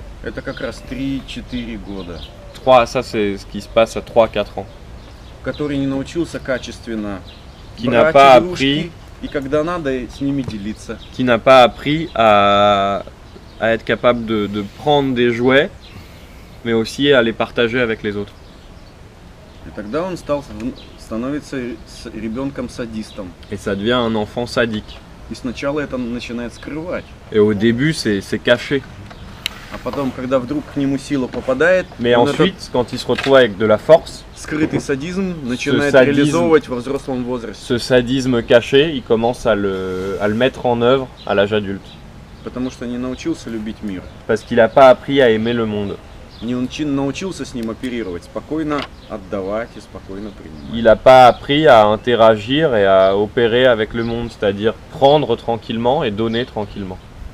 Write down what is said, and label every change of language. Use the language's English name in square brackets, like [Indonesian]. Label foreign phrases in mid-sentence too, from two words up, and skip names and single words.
[Russian] Это как раз 3-4 года. [French] Ça c'est ce qui se passe à 3-4 ans. [Russian] Который не научился качественно [French] Qui n'a [Russian] брать [French] pas [Russian] игрушки, и когда надо с ними делиться. [French] Qui n'a pas appris à être capable de prendre des jouets, mais aussi à les partager avec les autres. [Russian] И тогда он становится ребенком-садистом. [French] Et ça devient un enfant sadique. [Russian] И сначала это начинает скрывать. [French] Et au début, c'est caché. [Russian] А потом, когда вдруг к нему сила попадает, [French] Mais [Russian] он [French] ensuite, quand il se retrouve avec de la force, [Russian] этот скрытый садизм начинает садизм- реализовывать во взрослом возрасте. [French] ce sadisme caché, il commence à le mettre en œuvre à l'âge adulte. [Russian] Потому что не научился любить мир. [French] Parce qu'il n'a pas appris à aimer le monde. [Russian] Не научился с ним оперировать, спокойно отдавать и спокойно принимать. [French] Il n'a pas appris à interagir et à opérer avec le monde, c'est-à-dire prendre tranquillement et donner tranquillement.